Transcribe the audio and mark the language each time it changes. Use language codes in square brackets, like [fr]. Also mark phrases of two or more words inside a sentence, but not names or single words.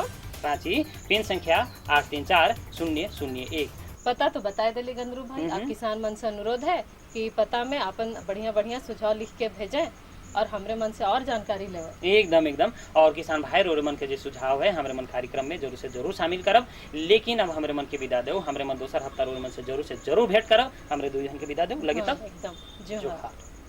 [hi] रांची, पिन संख्या 834-001। [sck] पता तो बताए दिले गंदरू भाई। आप किसान मन से अनुरोध है कि पता में अपन बढ़िया बढ़िया सुझाव लिख के भेजें और हमरे मन से और जानकारी लेवे। एकदम। और किसान भाई रोरे मन के जो सुझाव है हमरे मन कार्यक्रम में जरूर से जरूर शामिल करब। लेकिन अब हमरे मन के विदा दो, हमरे मन दोसर हफ्ता रोरे मन से जरूर भेंट करब। हमरे 2 जन के विदा दो लगे तब एकदम।